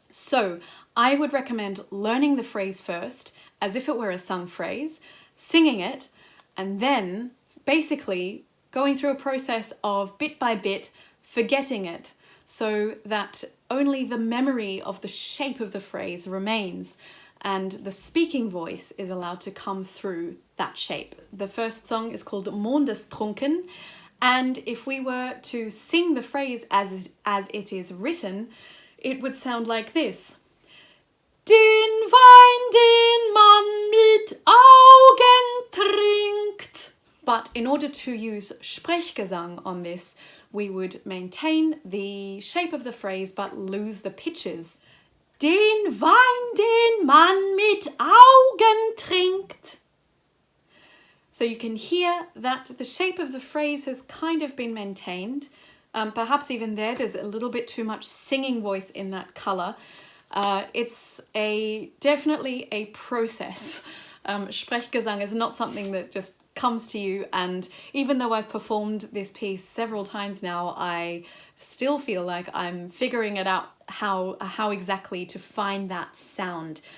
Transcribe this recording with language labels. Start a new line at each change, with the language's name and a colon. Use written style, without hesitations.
English: So I would recommend learning the phrase first, as if it were a sung phrase, singing it, and then basically going through a process of bit by bit forgetting it, so that only the memory of the shape of the phrase remains and the speaking voice is allowed to come through that shape. The first song is called Mondestrunken, and if we were to sing the phrase as it is written, it would sound like this.
German: Den Wein, den man mit Augen trinkt.
English: But in order to use Sprechgesang on this, we would maintain the shape of the phrase but lose the pitches.
German: Den Wein, den man mit Augen trinkt.
English: So you can hear that the shape of the phrase has kind of been maintained. Perhaps even there's a little bit too much singing voice in that colour. It's definitely a process. Sprechgesang is not something that just comes to you, and even though I've performed this piece several times now, I still feel like I'm figuring it out how exactly to find that sound.